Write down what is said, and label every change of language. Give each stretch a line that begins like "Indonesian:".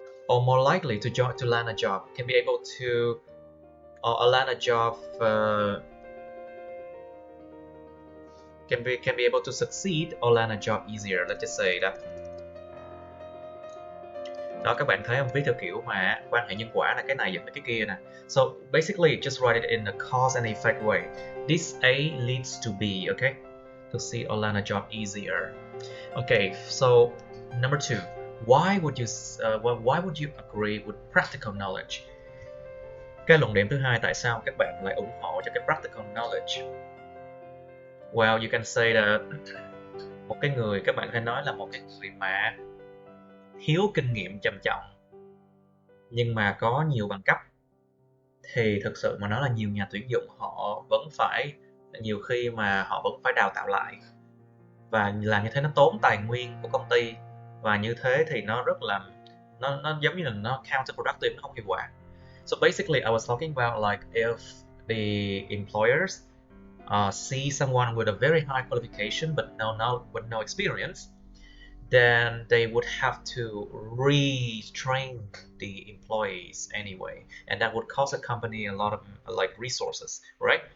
English: or more likely to land a job, can be able to land a job, can be able to succeed or land a job easier. Let's just say that.
Vietnamese: Đó, các bạn thấy không, viết theo kiểu mà quan hệ nhân quả là cái này dẫn đến cái kia nè.
English: So basically just write it in a cause and effect way. This A leads to B, okay? To see or land a job easier. Okay, so number 2. Why would you agree with practical knowledge?
Vietnamese: Cái luận điểm thứ hai, tại sao các bạn lại ủng hộ cho cái practical knowledge?
English: Well, you can say that
Vietnamese: một cái người, các bạn có thể nói là một cái người mà thiếu kinh nghiệm trầm trọng nhưng mà có nhiều bằng cấp thì thực sự mà nói là nhiều nhà tuyển dụng họ vẫn phải, nhiều khi mà họ vẫn phải đào tạo lại, và làm như thế nó tốn tài nguyên của công ty, và như thế thì nó rất là nó giống như là nó counterproductive, nó không hiệu quả.
English: So basically I was talking about like if the employers see someone with a very high qualification but with no experience, then they would have to retrain the employees anyway, and that would cost a company a lot of like resources, right?